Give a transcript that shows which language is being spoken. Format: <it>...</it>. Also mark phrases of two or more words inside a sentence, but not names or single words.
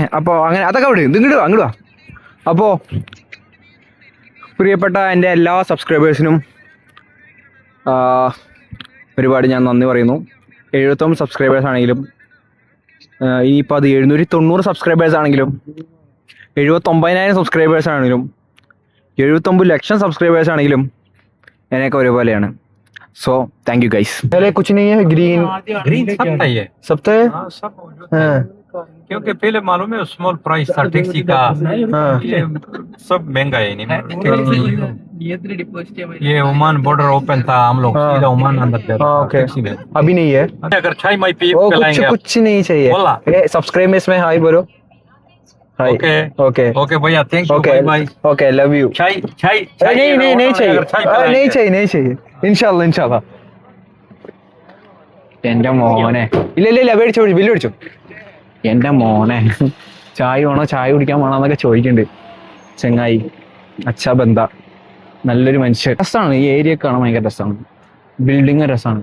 <ml>അപ്പൊ അങ്ങനെ അതൊക്കെ വിടും, ഇത് അങ്ങോട്ട് വാ. അപ്പോ പ്രിയപ്പെട്ട എൻ്റെ എല്ലാ സബ്സ്ക്രൈബേഴ്സിനും ഒരുപാട് ഞാൻ നന്ദി പറയുന്നു. 79 സബ്സ്ക്രൈബേഴ്സ് ആണെങ്കിലും, ഇനിയിപ്പോൾ അത് 790 സബ്സ്ക്രൈബേഴ്സ് ആണെങ്കിലും, 79,000 സബ്സ്ക്രൈബേഴ്സ് ആണെങ്കിലും, 79 ലക്ഷം സബ്സ്ക്രൈബേഴ്സ് ആണെങ്കിലും എന്നൊക്കെ ഒരുപോലെയാണ്.</ml> <en>So thank you guys.</en> <hi>पहले कुछ नहीं है, ग्रीन सब है क्योंकि पहले मालूम है</hi> <en>small price</en> <hi>था टैक्सी का, ये सब महंगा है नहीं. ये ओमान</hi> <en>border open</en> <hi>था, हम लोग सीधा ओमान अंदर गए. ओके, अभी नहीं है. अगर चाय माई पी कुछ नहीं चाहिए. सब्सक्राइब में इसमें हाय बोलो. ओके ओके ओके भैया,</hi> <en>thank you.</en> <hi>बाय</hi> <en>Okay, love you.</en> <hi>चाय नहीं चाहिए. इंशाल्लाह.</hi> <ml>എന്റെ മോനെ, ഇല്ല മേടിച്ചോ, ബില്ല് മേടിച്ചോ. എന്റെ മോനെ, ചായ വേണോ, ചായ കുടിക്കാൻ വേണോ എന്നൊക്കെ ചോദിക്കുന്നുണ്ട് ചെങ്ങായി.</ml> <hi>अच्छा बंदा,</hi> <ml>നല്ലൊരു മനുഷ്യൻ. രസമാണ് ഈ ഏരിയ കാണാൻ, ഭയങ്കര രസമാണ്. ബിൽഡിങ് രസമാണ്.</ml>